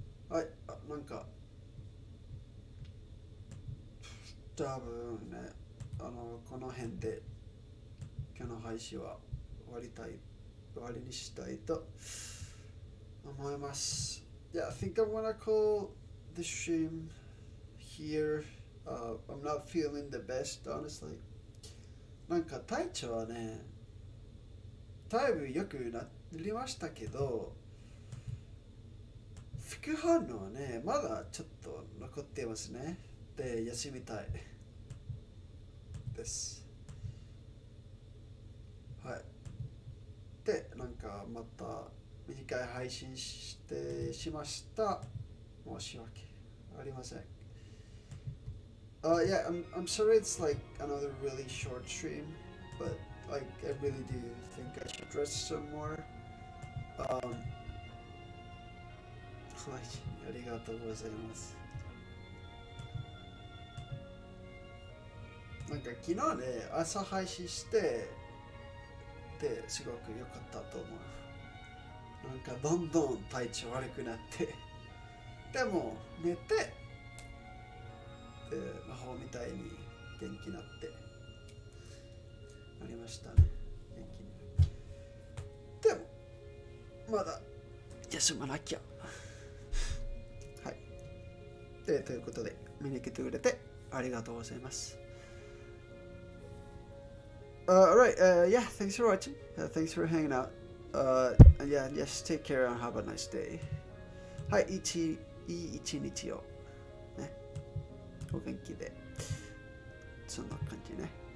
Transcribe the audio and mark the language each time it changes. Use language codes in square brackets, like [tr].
[ja] はい、なんか多分ね、この辺で今日の配信は終わりにしたいと思います。 [en] Yeah, I think I'm gonna call the stream here. I'm not feeling the best, honestly. [ja] なんか体調はね、だいぶ良くなりましたけど、副反応はね、まだちょっと残っていますね。で、休みたいです。はい。で、なんかまた短い配信しました。申し訳ありません。 [en] Yeah, I'm sorry it's like another really short stream, but like I really do think I should rest some more. [ja] はい、ありがとうございます。なんか昨日ね、朝配信してですごく良かったと思う。なんかどんどん体調悪くなってでも寝て魔法みたいに元気になってなりましたね。元気にでもまだ休まなきゃ。はい。ということで見に来てくれてありがとうございます。 [en] Alright, yeah, thanks for watching. Thanks for hanging out. And yeah, just take care and have a nice day. [ja] はい、いい一日を。ね。お元気で。そんな感じね。